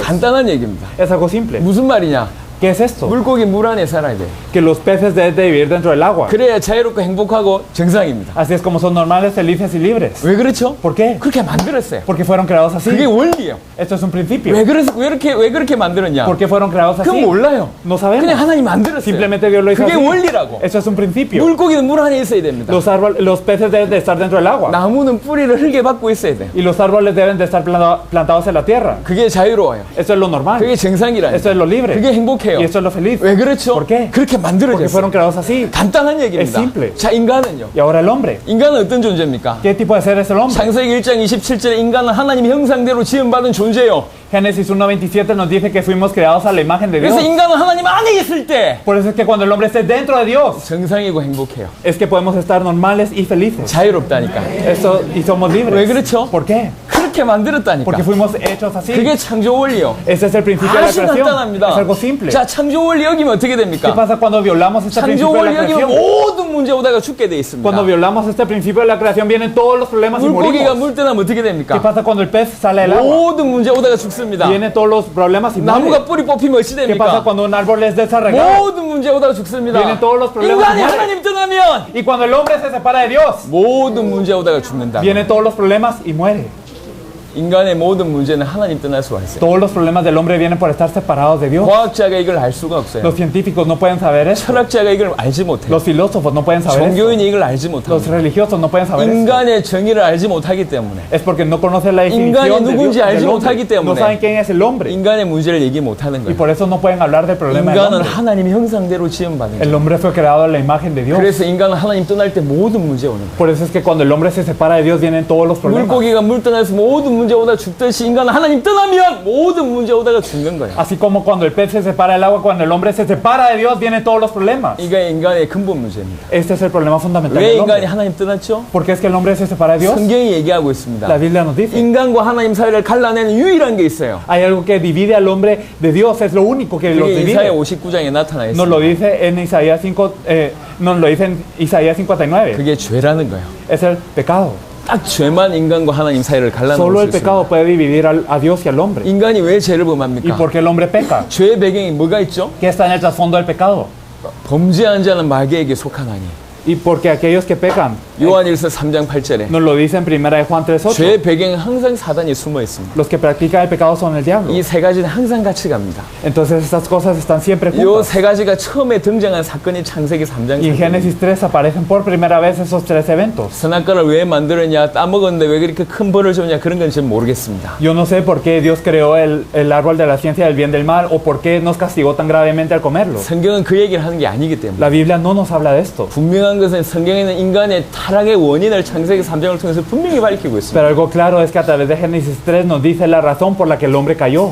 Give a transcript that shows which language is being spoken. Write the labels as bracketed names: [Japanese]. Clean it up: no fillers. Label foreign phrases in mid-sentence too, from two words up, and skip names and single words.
[Korean] 간단한 얘기입니다. [Spanish] Es algo simple. [Korean] 무슨 말이냐? [Spanish] ¿Qué es esto? [Korean] 물고기 물 안에 살아야 돼요. [Spanish] Que los peces deben de vivir dentro del agua. [Korean] 그래야 자유롭고 행복하고 정상입니다. [Spanish] Así es como son normales, felices y libres. [Korean] 왜 그렇죠? [Spanish] ¿Por qué? [Korean] 그렇게 만들었어요. [Spanish] Porque fueron creados así. [Korean] 그게 원리예요. [Spanish] Esto es un principio. [Korean] 왜 그렇게 만들었냐? [Spanish] ¿Por qué fueron creados [Korean] 그건 [Spanish] así? [Korean] 몰라요. [Spanish] No sabemos. [Korean] 그냥 하나님 만들었어요. [Spanish] Simplemente Dios lo hizo [Korean] 그게 [Spanish] así. [Korean] 원리라고. [Spanish] Eso es un principio. [Korean] 물고기는 물 안에 있어야 됩니다. [Spanish] Los peces deben de estar dentro del agua. [Korean] 나무는 뿌리를 흙에 박고 있어야 돼요. [Spanish] Y los árboles deben de estar plantados en la tierra. [Korean] 그게 자유로워요. [Spanish] Eso es lo normal. [Korean] 그게 정상이라요. [Spanish] Eso es lo libre. [Korean] 그게 행복해요. [Spanish] Y eso es lo feliz. [Korean] 왜 그렇죠? [Spanish] ¿Por qué? [Korean] 그렇게 [Spanish] Porque fueron [Korean] 만들어졌어요. [Spanish] creados así. [Korean] 간단한 얘기입니다. [Spanish] Es simple. [Korean] 자, 인간은요. [Spanish] Y ahora el hombre. [Korean] 인간은 어떤 존재입니까? [Spanish] ¿Qué tipo de ser es el hombre? [Korean] 창세기 1장 27절에 인간은 하나님 형상대로 지음받은 존재예요. [Spanish] Génesis 1:27 nos dice que fuimos creados a la imagen de Dios. [Korean] 그래서 인간은 하나님 안에 있을 때 [Spanish] Por eso es que cuando el hombre esté dentro de Dios, [Korean] 정상이고 행복해요. [Spanish] es que podemos estar normales y felices. [Korean] 자유롭다니까. [Spanish] Eso, y somos libres. [Korean] 왜 그렇죠? [Spanish] ¿Por qué? [Korean] 그렇게 만들었다니까. [Spanish] Porque fuimos hechos así. [Korean] 그게 창조 원리요. [Spanish] Ese es el principio de la [Korean] 아주 [Spanish] creación. [Korean] 간단합니다. [Spanish] Es algo simple. [Korean] 자, 창조 원리 여기면 어떻게 [Spanish] ¿Qué [Korean] 됩니까? [Spanish] pasa cuando violamos este [Korean] 창조 [Spanish] principio de [Korean] 원리 [Spanish] la [Korean] 여기면 [Spanish] creación? [Korean] 모든 문제 오다가 죽게 돼 있습니다. [Spanish] Cuando violamos este principio de la creación vienen todos los problemas y [Korean] 물고기가 [Spanish] morimos. [Korean] 물 떠나면 어떻게 [Spanish] ¿Qué [Korean] 됩니까? [Spanish] pasa cuando el pez sale del agua? [Korean] 모든 문제 오다가 죽습니다. [Spanish] Vienen todos los problemas y muere. [Korean] 나무가 뿌리 뽑히면 어찌 [Spanish] ¿Qué pasa [Korean] 됩니까? [Spanish] cuando un árbol es desarraigado? [Korean] 모든 문제 오다가 죽습니다. [Spanish] Vienen todos los problemas [Korean] 인간이 [Spanish] y muere. [Korean] 하나님 떠나면 [Spanish] Y cuando el hombre se separa de Dios, [Korean] 모든 문제 오다가 죽는다. [Spanish] vienen todos los problemas y muere. [Korean] 인간의 모든 문제는 하나님 떠날 수가 있어요. [Spanish] Todos los problemas del hombre vienen por estar separados de Dios. [Korean] 과학자가 이걸 알 수가 없어요. [Spanish] Los científicos no pueden saber eso. [Korean] 철학자가 이걸 알지 못해요. [Spanish] Los filósofos no pueden saber eso. [Korean] 종교인이 이걸 알지 [Spanish] Los [Korean] 못합니다. [Spanish] religiosos no pueden saber eso. [Korean] 인간의 정의를 알지 못하기 때문에 [Spanish] Es porque no conocen la [Korean] 인간이 [Spanish] definición de Dios, [Korean] 누군지 알지 [Spanish] del hombre. [Korean] 못하기 때문에 [Spanish] No saben quién es el hombre. [Korean] 인간의 문제를 얘기 못하는 [Spanish] Y [Korean] 거예요. [Spanish] por eso no pueden hablar del problema del [Korean] 인간은 [Spanish] hombre. [Korean] 하나님의 형상대로 지음받은 [Spanish] El [Korean] 거예요. [Spanish] hombre fue creado a la imagen de Dios. [Korean] 그래서 인간은 하나님 떠날 때 모든 문제 오는 거예요. [Spanish] Por eso es que cuando el hombre se separa de Dios vienen todos los problemas. [Korean] 물고기가 물 떠나서 모든 문제 오다 죽듯이 인간은 하나님 떠나면 모든 문제 오다가 죽는 거예요. [Spanish] Así como cuando el pez se separa del agua, cuando el hombre se separa de Dios, vienen todos los problemas. [Korean] 이게 인간의 근본 문제입니다. [Spanish] Este es el problema fundamental [Korean] 왜 [Spanish] del [Korean] 인간이 [Spanish] hombre. [Korean] 하나님 떠났죠? [Spanish] ¿Por qué es que el hombre se separa de Dios? [Korean] 성경이 얘기하고 있습니다. [Spanish] La Biblia nos dice. [Korean] 인간과 하나님 사이를 갈라내는 유일한 게 있어요. [Spanish] Hay algo que divide al hombre de Dios, es lo único que los [Korean] 그게 이사야 [Spanish] divide. [Korean] 59장에 나타나 [Spanish] Nos lo [Korean] 있습니다. [Spanish] dice en Isaías 5, nos lo dice en Isaías 59. [Korean] 그게 죄라는 거예요. [Spanish] Es el pecado. [Korean] 딱 죄만 인간과 하나님 사이를 [Spanish] Solo [Korean] 갈라놓을 [Spanish] el [Korean] 수 [Spanish] pecado [Korean] 있습니다. [Spanish] puede dividir a Dios y al hombre. [Korean] 인간이 왜 죄를 [Spanish] ¿Y [Korean] 범합니까? [Spanish] por qué el hombre peca? [Korean] 죄의 배경이 뭐가 있죠? [Spanish] ¿Qué está en el trasfondo del pecado? [Korean] 범죄한 자는 마귀에게 속한 아니. [Spanish] Y porque aquellos que pecan [Korean] 요한일서 3장 8절에 [Spanish] Nos lo dice en primera de Juan 3:8. [Korean] 죄의 배경에 항상 사단이 숨어 있습니다. [Spanish] Los que practican el pecado son el diablo. [Korean] 이 세 가지는 항상 같이 갑니다. [Spanish] Entonces estas cosas están siempre [Korean] 요 [Spanish] juntas. [Korean] 세 가지가 처음에 등장한 사건이 창세기 3장 [Spanish] Y en Génesis 3 aparecen por primera vez esos tres eventos. [Korean] 선악과를 왜 만들었냐, 따먹었는데 왜 그렇게 큰 벌을 줬냐, 그런 건 전 모르겠습니다. [Spanish] Yo no sé por qué Dios creó el árbol de la ciencia del bien y del mal o por qué nos castigó tan gravemente al comerlo. [Korean] 성경은 그 얘기를 하는 게 아니기 때문에. [Spanish] La Biblia no nos habla de esto. [Korean] 분명한 것은 성경에는 인간의 타락의 원인을 창세기 3장을 통해서 분명히 밝히고 있습니다. [Spanish] Pero algo claro es que a través de Génesis 3 nos dice la razón por la que el hombre cayó.